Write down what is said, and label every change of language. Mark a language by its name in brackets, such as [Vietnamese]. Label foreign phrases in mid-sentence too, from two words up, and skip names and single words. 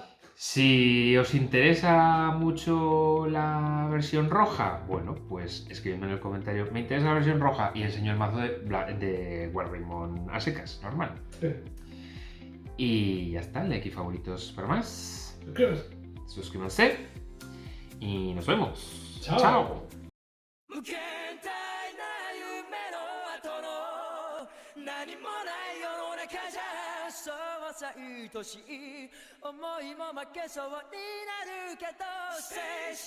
[Spanish] Si os interesa mucho la versión roja, bueno, pues escribidme en el comentario, me interesa la versión roja, y enseño el mazo de War Greymon a secas, normal. Y ya está, like y favoritos para más. Suscríbanse y nos vemos. Chao. Chao. [Japanese] 何もない世の中じゃそうさ愛しい思いも負けそうになるけど